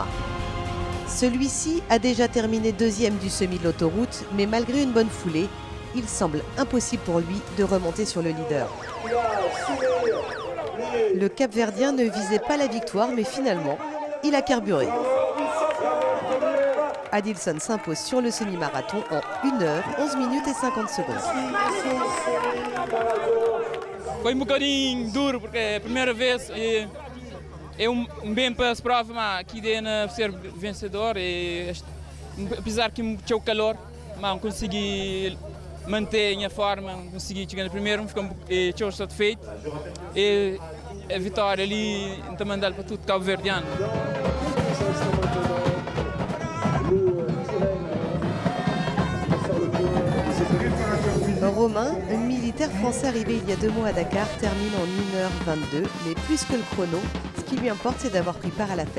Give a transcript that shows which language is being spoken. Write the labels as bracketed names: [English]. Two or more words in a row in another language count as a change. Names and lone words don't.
[French] Celui-ci a déjà terminé deuxième du semi de l'autoroute, mais malgré une bonne foulée, il semble impossible pour lui de remonter sur le leader. Le Cap-Verdien ne visait pas la victoire, mais finalement, il a carburé. Adilson s'impose sur le semi-marathon en 1 heure, 11 minutes et 50 secondes. [Portuguese] Foi bocadinho duro porque é a primeira vez e é bem para as provas, mas aqui dentro ser vencedor e apesar que tinha o calor, mas consegui manter a minha forma, consegui chegar no primeiro, estou satisfeito e a vitória ali está mandando para tudo cabo-verdiano. [French] Romain, un militaire français arrivé il y a 2 mois à Dakar, termine en 1h22, mais plus que le chrono, ce qui lui importe, c'est d'avoir pris part à la fête.